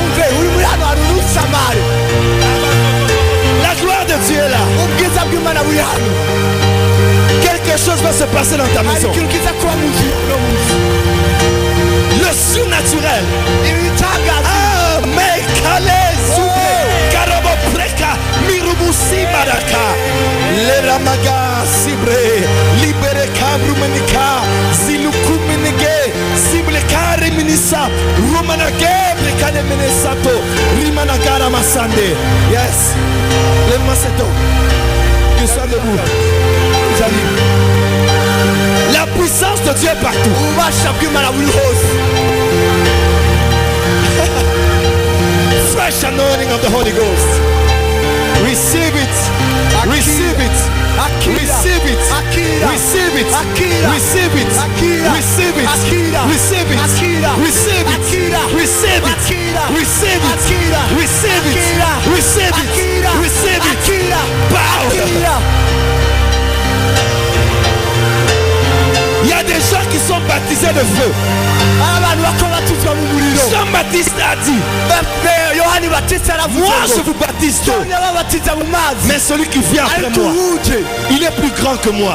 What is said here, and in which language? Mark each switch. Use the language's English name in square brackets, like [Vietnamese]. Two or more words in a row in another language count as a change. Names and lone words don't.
[French] La gloire de Dieu est là. Quelque chose va se passer dans ta maison. Le surnaturel. Ah, mais calez, Karabo Preka, Mirubusi Maraka, Leramaga Sibre, Libere Kabrumenika, Zilukumenege, Siblekare Minisa, Rumanage, Brekane Menesato, Rimanagara Masande. [English] Yes, [French] lève-moi cet homme. Que soit debout. La puissance de Dieu est partout. [English] Fresh anointing of the Holy Ghost. Receive it. Receive it. Receive it. Receive it. Receive it. Receive it. Receive it. Receive it. Receive it. Receive it. Receive it. Receive it. Receive it. Power. [French] Il y a des gens qui sont baptisés de feu. Jean-Baptiste a dit, moi je vous baptise d'eau, mais celui qui vient après moi, il est plus grand que moi.